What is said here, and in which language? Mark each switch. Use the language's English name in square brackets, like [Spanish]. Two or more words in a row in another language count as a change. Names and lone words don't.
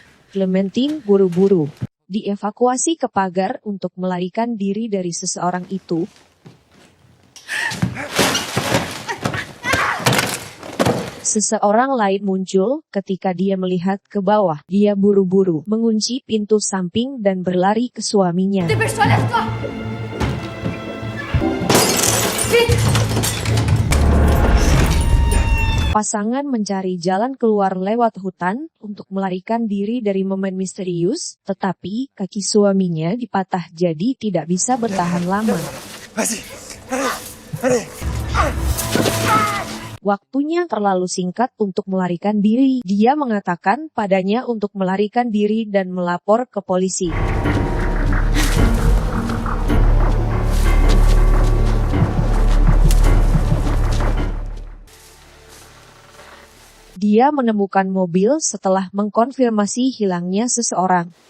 [Indonesian] Clementine buru-buru dievakuasi ke pagar untuk melarikan diri dari seseorang itu. Seseorang lain muncul ketika dia melihat ke bawah. Dia buru-buru mengunci pintu samping dan berlari ke suaminya. [French] Dépêche-toi, lève-toi. Vite. [Indonesian] Pasangan mencari jalan keluar lewat hutan untuk melarikan diri dari momen misterius, tetapi kaki suaminya dipatah jadi tidak bisa bertahan lama. [French] Vas-y. Allez. [Indonesian] Waktunya terlalu singkat untuk melarikan diri. Dia mengatakan padanya untuk melarikan diri dan melapor ke polisi. Dia menemukan mobil setelah mengkonfirmasi hilangnya seseorang.